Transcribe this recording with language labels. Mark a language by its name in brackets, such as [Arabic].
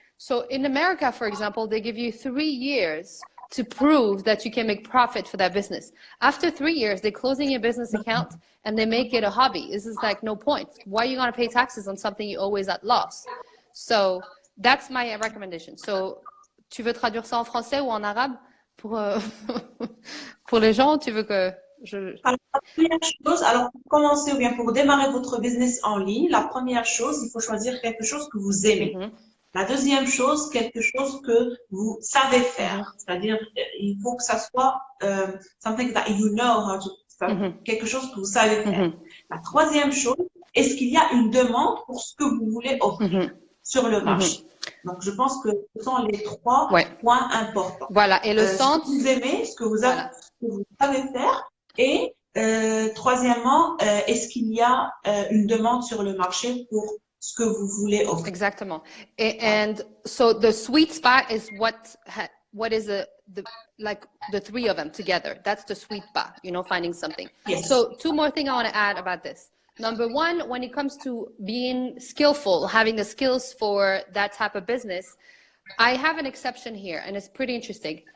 [English] So in America, for example, they give you 3 years to prove that you can make profit for that business. After 3 years, they're closing your business account and they make it a hobby. This is like no point. Why are you going to pay taxes on something you're always at loss? So that's my recommendation. [French] So tu veux traduire ça en français ou en arabe pour les gens, tu veux que Alors, la première chose, alors pour commencer ou bien pour démarrer votre business en ligne, la première chose, il faut choisir quelque chose que vous aimez. La deuxième chose, quelque chose que vous savez faire. C'est-à-dire, il faut que ça soit [English] something that you know how to, [French] quelque chose que vous savez faire. La troisième chose, est-ce qu'il y a une demande pour ce que vous voulez offrir sur le marché? Donc, je pense que ce sont les 3 points importants. Voilà, et le centre, ce que vous aimez, ce que vous savez faire. Et troisièmement, est-ce qu'il y a une demande sur le marché pour ce que vous voulez offrir? Exactement. [English] And so the sweet spot is what is like the 3 of them together. That's the sweet spot, you know, finding something. Yes. So 2 more things I want to add about this. Number 1, when it comes to being skillful, having the skills for that type of business, I have an exception here, and it's pretty interesting.